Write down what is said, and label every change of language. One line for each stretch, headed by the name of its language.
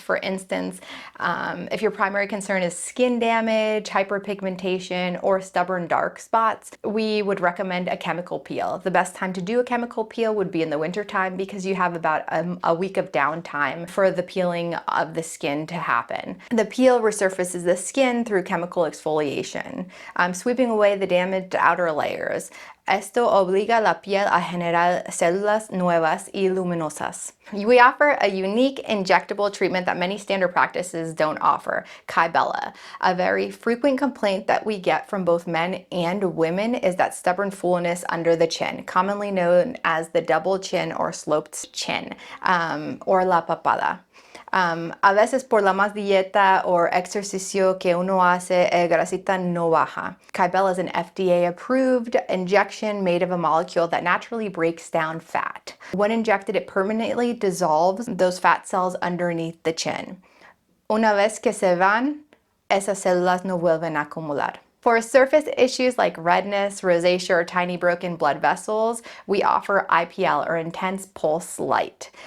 English: For instance, if your primary concern is skin damage, hyperpigmentation, or stubborn dark spots, we would recommend a chemical peel. The best time to do a chemical peel would be in the wintertime because you have about a week of downtime for the peeling of the skin to happen. The peel resurfaces the skin through chemical exfoliation, sweeping away the damaged outer layers.
Spanish: Esto obliga la piel a generar células nuevas y luminosas.
English: We offer a unique injectable treatment that many standard practices don't offer, Kybella. A very frequent complaint that we get from both men and women is that stubborn fullness under the chin, commonly known as the double chin or sloped chin, or
Spanish: la papada. A veces por la más dieta o ejercicio que uno hace, grasita no baja.
English: Kybella is an FDA-approved injection made of a molecule that naturally breaks down fat. When injected, it permanently dissolves those fat cells underneath the chin.
Spanish: Una vez que se van, esas células no vuelven a acumular.
English: For surface issues like redness, rosacea, or tiny broken blood vessels, we offer IPL, or intense pulse light.